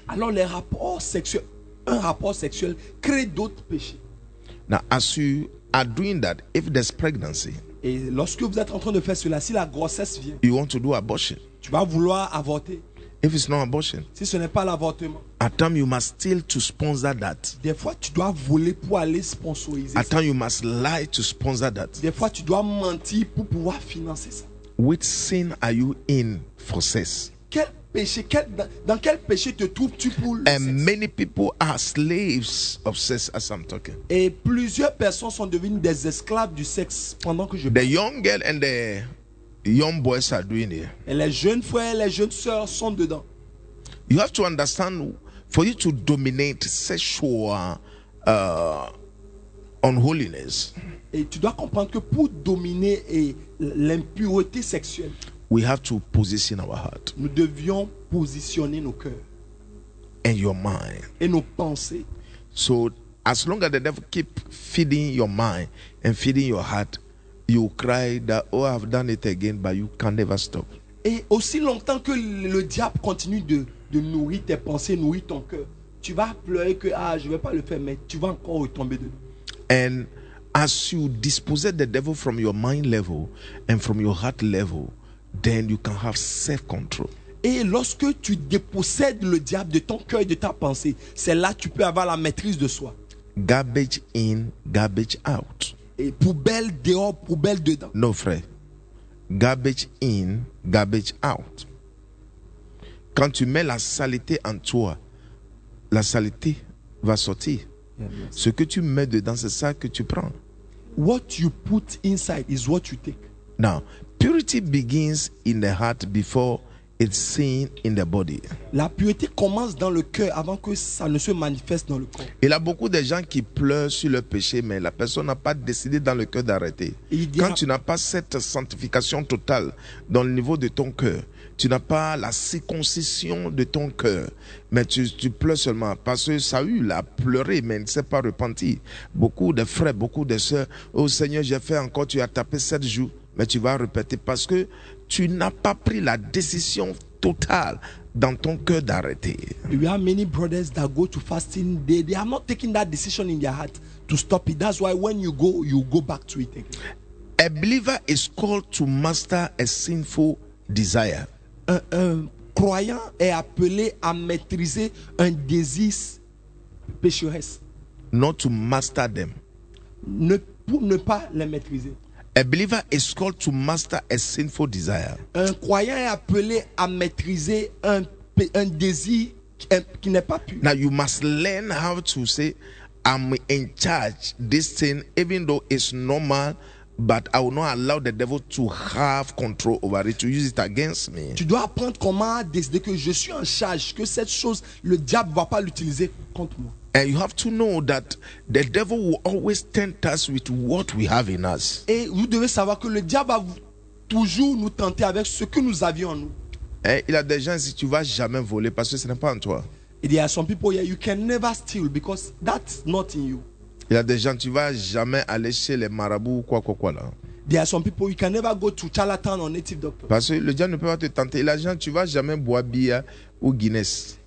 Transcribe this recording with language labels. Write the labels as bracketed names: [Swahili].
[French] Alors les rapports sexuels, un rapport sexuel crée d'autres péchés. [English] Now, as you are doing that, if there's pregnancy, [French] et lorsque vous êtes en train de faire cela, si la grossesse vient, [English] you want to do abortion. [French] Tu vas vouloir avorter. [English] If it's not abortion, [French] si ce n'est pas l'avortement, [English] at times you must steal to sponsor that. [French] Des fois tu dois voler pour aller sponsoriser. [English] At times you must lie to sponsor that. [French] Des fois tu dois mentir pour pouvoir financer ça. [English] Which sin are you in for sex? [French] Quel péché, quel, dans quel péché te trouves-tu pour le And sexe? [English] Many people are slaves of sex as I'm talking. [French] Et plusieurs personnes sont devenues des esclaves du sexe pendant que je [English] parle. The young girl and the young boys are doing it. [French] Et les jeunes frères, les jeunes sœurs sont dedans. [English] You have to understand, for you to dominate sexual unholiness. [French] Et tu dois comprendre que pour dominer et l'impureté sexuelle, [English] we have to position our heart. [French] Nous devions positionner nos cœurs. [English] And your mind. [French] Et nos pensées. [English] So as long as the devil keep feeding your mind and feeding your heart, you cry that, oh, I've done it again, but you can never stop. [French] Et aussi longtemps que le diable continue de nourrir tes pensées, nourrir ton cœur, tu vas pleurer que, ah, je ne vais pas le faire, mais tu vas encore retomber dedans. [English] And as you dispose the devil from your mind level and from your heart level, then you can have self-control. [French] Et lorsque tu dépossèdes le diable de ton cœur et de ta pensée, c'est là que tu peux avoir la maîtrise de soi. [English] Garbage in, garbage out. [French] Et poubelle dehors, poubelle dedans. Non, frère. [English] Garbage in, garbage out. [French] Quand tu mets la saleté en toi, la saleté va sortir. Ce que tu mets dedans, c'est ça que tu prends. [English] What you put inside is what you take. Now, purity begins in the heart before it's seen in the body. [French] La pureté commence dans le cœur avant que ça ne se manifeste dans le corps. Il y a beaucoup de gens qui pleurent sur leur péché, mais la personne n'a pas décidé dans le cœur d'arrêter. Quand tu n'as pas cette sanctification totale dans le niveau de ton cœur, tu n'as pas la circoncision de ton cœur, mais tu pleures seulement parce que Saül a pleuré, mais il ne s'est pas repenti. Beaucoup de frères, beaucoup de sœurs, oh Seigneur, j'ai fait encore, tu as tapé 7 jours, mais tu vas répéter parce que tu n'as pas pris la décision totale dans ton cœur d'arrêter. [English] You have many brothers that go to fasting. They are not taking that decision in their heart to stop it. That's why when you go back to it again. A believer is called to master a sinful desire. [French] Un croyant est appelé à maîtriser un désir pécheresse. [English] Not to master them. [French] Ne pas les maîtriser. [English] A believer is called to master a sinful desire. [French] Un croyant est appelé à maîtriser un désir qui n'est pas pur. [English] Now you must learn how to say, I'm in charge this thing, even though it's normal. But I will not allow the devil to have control over it, to use it against me. [French] Tu dois apprendre comment décider que je suis en charge, que cette chose, le diable ne va pas l'utiliser contre moi. [English] And you have to know that the devil will always tempt us with what we have in us. [French] Et vous devez savoir que le diable va toujours nous tenter avec ce que nous avions en nous. Et il y a des gens qui disent, tu ne vas jamais voler parce que ce n'est pas en toi. [English] There are some people here, you can never steal because that's not in you. [French] Il y a des gens, tu ne vas jamais aller chez les marabouts ou quoi là. [English] There are some people, you can never go to charlatan or native doctor. [French] Parce que le diable ne peut pas te tenter. Il y a des gens, tu ne vas jamais boire bière ou Guinness.